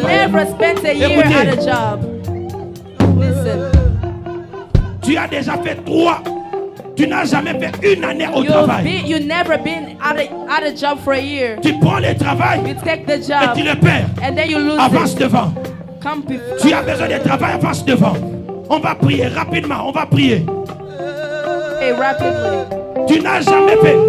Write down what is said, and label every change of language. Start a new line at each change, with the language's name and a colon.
English: You have never spent a year at a job. Listen.
French: Tu as déjà fait 3. Tu n'as jamais fait une année au travail.
English: You never been at a job for a year.
French: Tu prends le travail.
English: You take the job.
French: Et tu le perds.
English: And then you lose
French: avance
English: it.
French: Devant.
English: Come before.
French: Tu as besoin de travail, avance devant. On va prier rapidement. On va prier.
English: Hey, rapidly.
French: Tu n'as jamais fait.